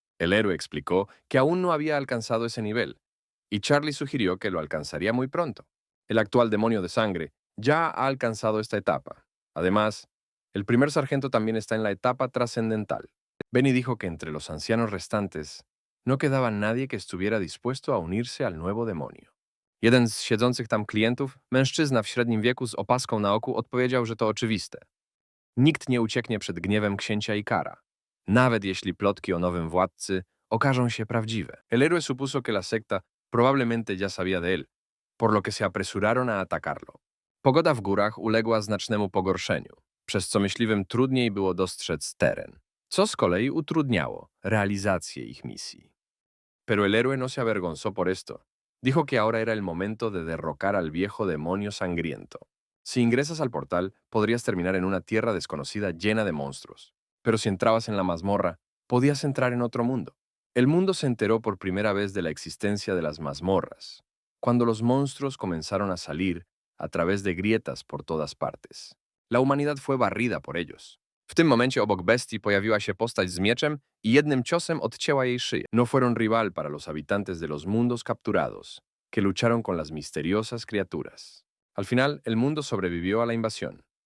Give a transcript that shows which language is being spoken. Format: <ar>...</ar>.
<es>El héroe explicó que aún no había alcanzado ese nivel, y Charlie sugirió que lo alcanzaría muy pronto. El actual demonio de sangre ya ha alcanzado esta etapa. Además, el primer sargento también está en la etapa trascendental. Benny dijo que entre los ancianos restantes no quedaba nadie que estuviera dispuesto a unirse al nuevo demonio.</es> <pl>Jeden z siedzących tam klientów, mężczyzna w średnim wieku z opaską na oku, odpowiedział, że to oczywiste. Nikt nie ucieknie przed gniewem księcia Ikara, nawet jeśli plotki o nowym władcy okażą się prawdziwe.</pl> <es>El héroe supuso que la secta probablemente ya sabía de él, por lo que se apresuraron a atacarlo.</es> <pl>Pogoda w górach uległa znacznemu pogorszeniu, przez co myśliwym trudniej było dostrzec teren, co z kolei utrudniało realizację ich misji.</pl> <es>Pero el héroe no se avergonzó por esto. Dijo que ahora era el momento de derrocar al viejo demonio sangriento. Si ingresas al portal, podrías terminar en una tierra desconocida llena de monstruos. Pero si entrabas en la mazmorra, podías entrar en otro mundo. El mundo se enteró por primera vez de la existencia de las mazmorras, cuando los monstruos comenzaron a salir a través de grietas por todas partes. La humanidad fue barrida por ellos.</es> <pl>W tym momencie obok bestii pojawiła się postać z mieczem i jednym ciosem odcięła jej szyję.</pl> <es>No fueron rival para los habitantes de los mundos capturados, que lucharon con las misteriosas criaturas. Al final, el mundo sobrevivió a la invasión.</es>